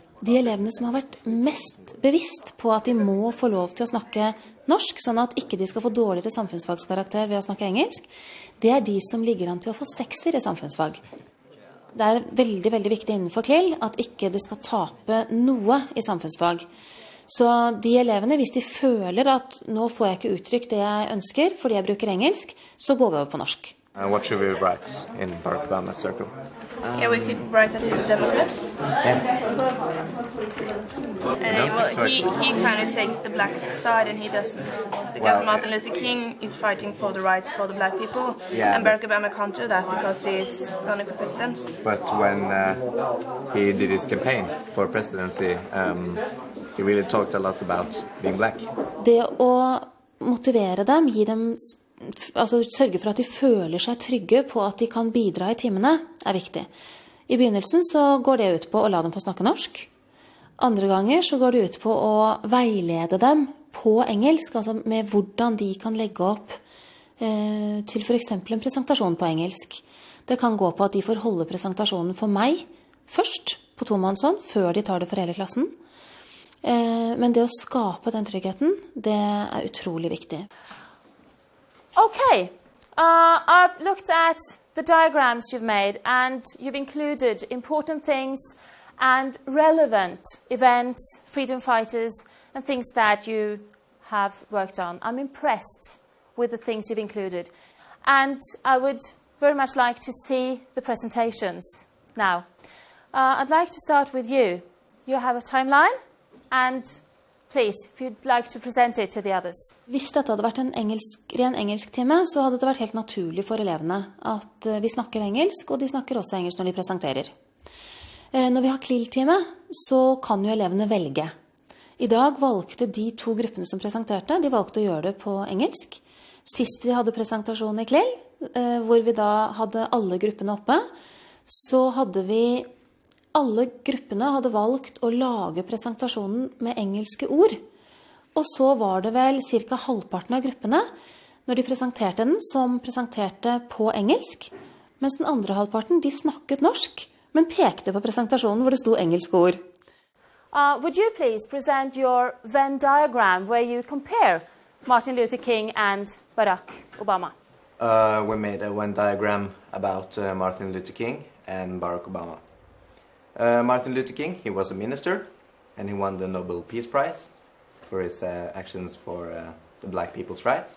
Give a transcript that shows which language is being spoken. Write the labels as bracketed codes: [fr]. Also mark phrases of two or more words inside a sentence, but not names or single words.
[no] De elevene som har vært mest bevisst på at de må få lov til å snakke norsk, sånn at ikke de skal få dårligere samfunnsfagskarakter ved å snakke engelsk, det er de som ligger an til å få 6 i samfunnsfag. Det er veldig, veldig viktig innenfor CLIL at ikke det skal tape noe i samfunnsfag. Så de elevene, hvis de føler at nå får jeg ikke uttrykt det jeg ønsker fordi jeg bruker engelsk, så går vi over på norsk. [en] What should we write in Barack Obama's circle? Yeah, we could write that he's a Democrat. He kind of takes the black side and he doesn't. Because Martin Luther King is fighting for the rights for the black people. Yeah, and Barack Obama can't do that because he's running for president. But when he did his campaign for presidency, he really talked a lot about being black. [no] Det å motivere dem, gi dem altså sørge for at de føler seg trygge på at de kan bidra i timene, er viktig. I begynnelsen så går det ut på å la dem få snakke norsk. Andre ganger så går det ut på å veilede dem på engelsk, altså med hvordan de kan legge opp til for eksempel en presentasjon på engelsk. Det kan gå på at de får holde presentasjonen for meg først, på tomannshånd, før de tar det for hele klassen. Men det å skape den tryggheten, det er utrolig viktig. [en] Okay, I've looked at the diagrams you've made, and you've included important things and relevant events, freedom fighters, and things that you have worked on. I'm impressed with the things you've included. And I would very much like to see the presentations now. I'd like to start with you. You have a timeline, and please, if you'd like to present it to the others. [no] Hvis dette hadde vært en ren engelsk time, så hadde det vært helt naturlig for elevene at vi snakker engelsk, og de snakker også engelsk når de presenterer. Når vi har CLIL-time, så kan jo elevene velge. I dag valgte de 2 gruppene som presenterte, de valgte å gjøre det på engelsk. Sist vi hadde presentasjon i CLIL, hvor vi da hadde alle gruppene oppe, så hadde vi alle gruppene hadde valgt å lage presentasjonen med engelske ord. Og så var det vel cirka halvparten av gruppene, når de presenterte den, som presenterte på engelsk, mens den andre halvparten, de snakket norsk, men pekte på presentasjonen hvor det sto engelske ord. [en] Would you please present your Venn diagram where you compare Martin Luther King and Barack Obama? We made a Venn diagram about Martin Luther King and Barack Obama. Martin Luther King, he was a minister, and he won the Nobel Peace Prize for his actions for the black people's rights.